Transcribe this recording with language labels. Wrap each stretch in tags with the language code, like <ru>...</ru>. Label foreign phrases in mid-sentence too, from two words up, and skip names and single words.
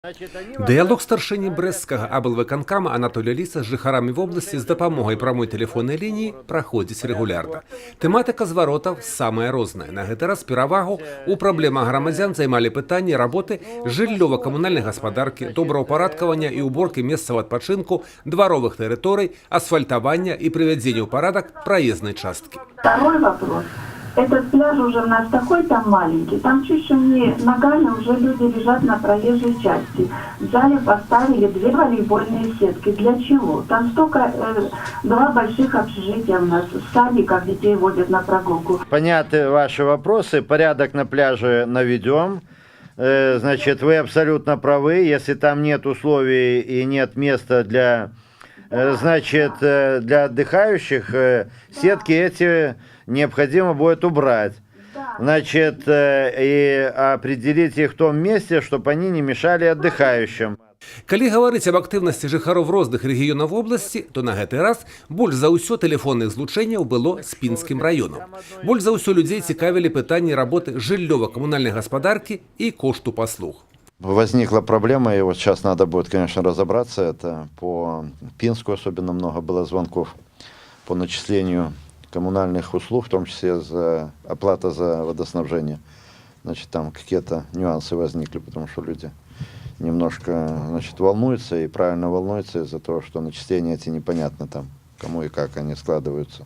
<be>Дыялог старшыні брэсцкага аблвыканкама Анатолія Ліса з жыхарамі вобласці з дапамогай прамой тэлефоннай лініі праходзіць рэгулярна. Тэматыка зваротаў самая розная. На гэты раз перавагу у праблемах грамадзян займалі пытанні работы жыллёва-камунальнай гаспадаркі, добраўпарадкавання і уборкі месцаў адпачынку, дваровых тэрыторый, асфальтавання і прывядзення ў парадак праезнай часткі.</be> <ru>Второй вопрос. Этот пляж уже у нас такой там маленький, там чуть не ногами уже люди лежат на проезжей части. В зале поставили 2 волейбольные сетки. Для чего? Там столько, 2 больших общежития у нас, в садиках детей водят на прогулку. Понятны ваши вопросы, порядок на пляже наведем. Значит, вы абсолютно правы, если там нет условий и нет места для, значит, для отдыхающих, сетки эти необходимо будет убрать, значит, и определить их в том месте, чтобы они не мешали отдыхающим.</ru> <be>Калі гаварыць аб актыўнасці жыхароў розных рэгіёнаў вобласці, то на гэты раз больш за ўсё тэлефонных злучэнняў было з Пінскім раёнам. Больш за ўсё людзей цікавілі пытанні работы жыллёва-камунальнай гаспадаркі і кошту паслуг.</be> <ru>Возникла проблема, и вот сейчас надо будет, конечно, разобраться. Это по Пинску особенно много было звонков по начислению коммунальных услуг, в том числе за оплата за водоснабжение. Значит, там какие-то нюансы возникли, потому что люди немножко, значит, волнуются, и правильно волнуются из-за того, что начисления эти непонятно там, кому и как они складываются.</ru>